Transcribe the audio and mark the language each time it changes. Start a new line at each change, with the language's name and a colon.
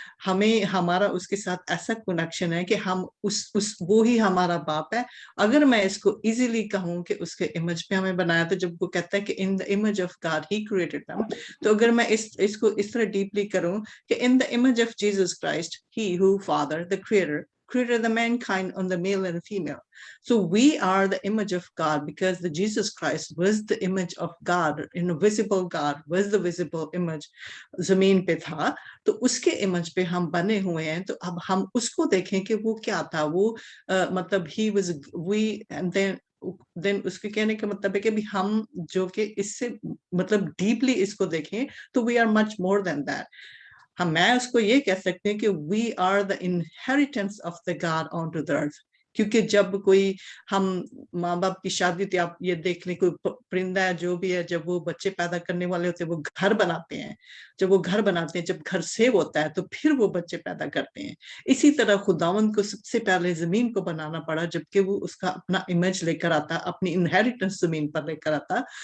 Hindi: हमें हमारा उसके साथ ऐसा कनेक्शन है कि हम वो ही हमारा बाप है. अगर मैं इसको इजीली कहूं कि उसके इमेज पे हमें बनाया, तो जब वो कहता है कि
English: in the image of God he created them,
Hindi: तो अगर मैं इसको इस तरह डीपली करूं कि
English: In the image of Jesus Christ he who father the creator created the mankind on the male and female. So we are the image of God because the Jesus Christ was the image of God, invisible God was the visible image,
Hindi: जमीन पे था, तो उसके image पे हम बने हुए हैं. तो अब हम उसको देखें कि वो क्या था, वो मतलब
English: he was we, and then
Hindi: उसके कहने का मतलब है कि भी हम जो कि इससे मतलब डीपली इसको देखें तो
English: we are much more than that.
Hindi: हम मैं उसको ये कह सकते हैं कि
English: we are the inheritance of the God onto the earth.
Hindi: क्योंकि जब कोई हम माँ बाप की शादी थी, आप ये देख लें, कोई परिंदा है जो भी है, जब वो बच्चे पैदा करने वाले होते हैं वो घर बनाते हैं, जब वो घर बनाते हैं, जब घर सेव होता है तो फिर वो बच्चे पैदा करते हैं. इसी तरह खुदावंद को सबसे पहले जमीन को बनाना पड़ा, जबकि वो उसका अपना इमेज लेकर आता, अपनी इनहेरिटेंस जमीन पर लेकर आता.